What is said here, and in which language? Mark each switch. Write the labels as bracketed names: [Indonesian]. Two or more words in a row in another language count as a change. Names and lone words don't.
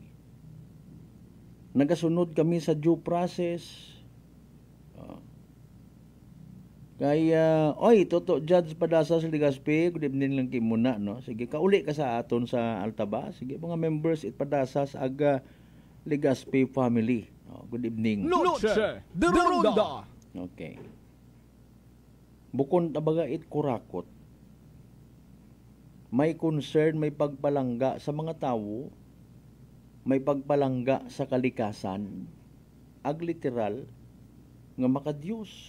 [Bantoanon] Nagasunod kami sa [English] due process. [Bantoanon] Kaya, Toto Judge Padasa sa Legazpi, [English] good evening [Bantoanon] lang kayo muna, no? Sige, kauli ka sa aton sa Altaba. Sige, mga members it Padasa sa aga Legazpi family. [English] Good evening. [Bantoanon] Noche de Ronda. Okay. Bukon tabaga it kurakot. May concern, may pagpalangga sa mga tao, may pagpalangga sa kalikasan, ag literal, nga makadiyos.